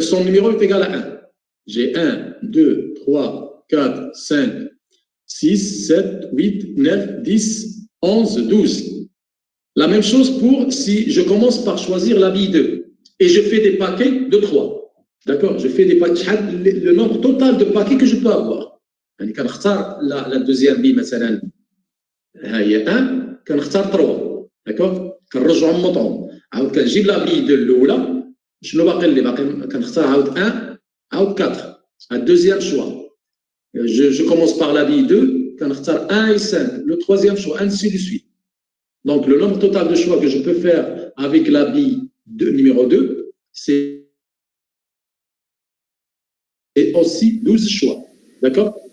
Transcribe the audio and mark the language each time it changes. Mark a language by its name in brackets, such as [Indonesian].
[French] Son numéro est égal à 1. J'ai 1, 2, 3, 4, 5, 6, 7, 8, 9, 10, 11, 12. La même chose pour si je commence par choisir la bille 2 et je fais des paquets de 3. D'accord? Je fais des paquets, le nombre total de paquets que je peux avoir. [Arabic] يعني كنختار [French] la deuxième bille [Arabic] مثلا هي 1 كنختار 3. d'accord كنرجعوا نمطهم عاود كنجيب لا بي دو الاولى شنو باقي اللي باقي كنختار عاود 1 عاود 4 [French] un deuxième choix je commence par la bille 2 [Arabic] كنختار 1 et 5 [French] le troisième choix ainsi de suite. Donc le nombre total de choix que je peux faire avec la bille numéro 2 c'est aussi 12 choix. D'accord?